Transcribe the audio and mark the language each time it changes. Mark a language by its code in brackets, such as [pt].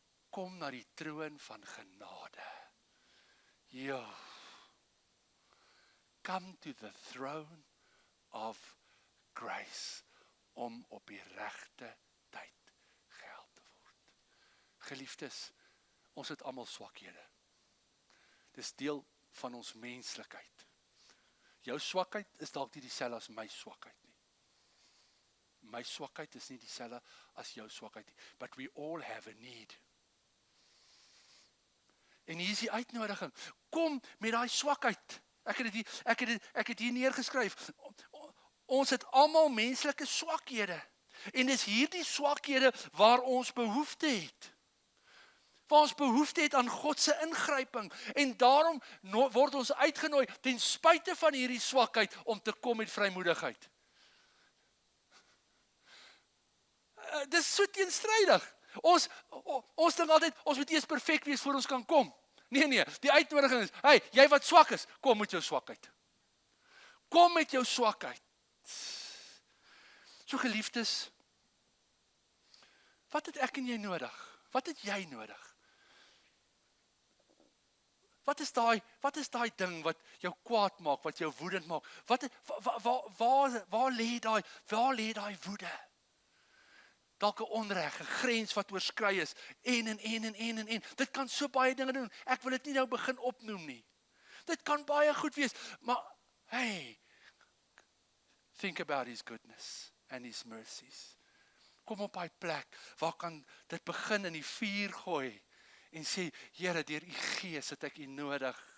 [af] Kom na die troon van genade. Ja. [en] Come to the throne of grace, [af] om op die regte tyd gehelp te word. Geliefdes, ons het almal swakhede. Dis deel van ons menslikheid. Jou swakheid is dalk nie dieselfde as my swakheid nie. My swakheid is nie dieselfde as jou swakheid nie. [en] But we all have a need. [af] En hier is die uitnodiging. Kom met daai swakheid. Ek het hier neergeskryf. Ons het almal menslike swakhede. En dis hierdie swakhede waar ons behoefte het. Waar ons behoefte het aan God se ingryping. En daarom word ons uitgenooi ten spyte van hierdie swakheid om te kom met vrymoedigheid. Dis so teenstrydig. Ons dink altyd, ons moet eers perfek wees voor ons kan kom. Nee, die uitnodiging is, hey, jy wat swak is, kom met jou swakheid. Kom met jou swakheid. So geliefdes, wat het ek en jy nodig? Wat het jy nodig? Wat is daai ding wat jou kwaad maak, wat jou woedend maak? Waar lê daai woede? Dalk 'n onreg, 'n grens wat oorskry is, en. Dit kan so baie dinge doen. Ek wil dit nie nou begin opnoem nie. Dit kan baie goed wees, maar hey, [en] think about his goodness and his mercies. [af] Kom op daai plek, waar kan dit begin in die vuur gooi, en sê, Here, deur u Gees het ek u nodig.